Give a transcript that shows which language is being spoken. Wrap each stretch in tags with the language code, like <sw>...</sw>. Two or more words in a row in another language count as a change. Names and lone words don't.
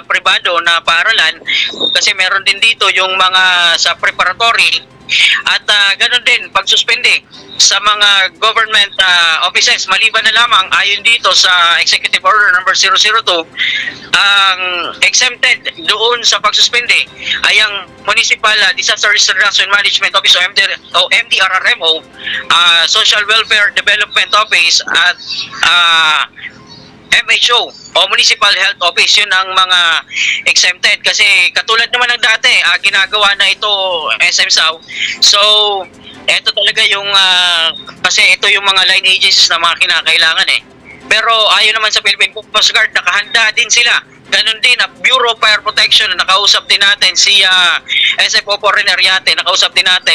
<tl>pribado na paaralan kasi meron din dito yung mga sa preparatory at ganoon din pagsuspende sa mga</tl> <en>government offices</en> <tl>maliban na lamang ayon dito sa Executive Order number 002 ang exempted doon sa pagsuspende ay ang Municipal Disaster Risk Reduction Management Office o MDRRMO, Social Welfare Development Office at MHO o Municipal Health Office. Yun ang mga exempted kasi katulad naman ng dati ginagawa na ito SM Sao. So ito talaga yung kasi ito yung mga</tl> <en>line agencies</en> <tl>na mga kinakailangan Pero ayon naman sa Philippine Coast Guard, nakahanda din sila. Ganon din, Bureau of Fire Protection, nakausap din natin si SFO Porreneriate, nakausap din natin.</tl>